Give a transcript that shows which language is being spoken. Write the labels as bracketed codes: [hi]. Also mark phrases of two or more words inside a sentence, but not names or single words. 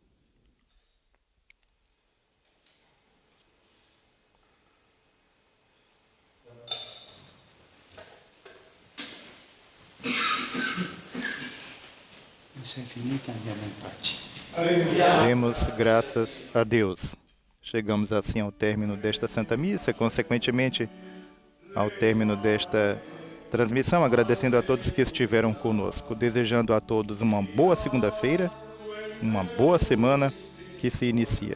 [it] Se è finita, andiamo in pace. [pt] Demos graças a Deus. Chegamos assim ao término desta Santa Missa, consequentemente ao término desta transmissão, agradecendo a todos que estiveram conosco, desejando a todos uma boa segunda-feira, uma boa semana que se inicia.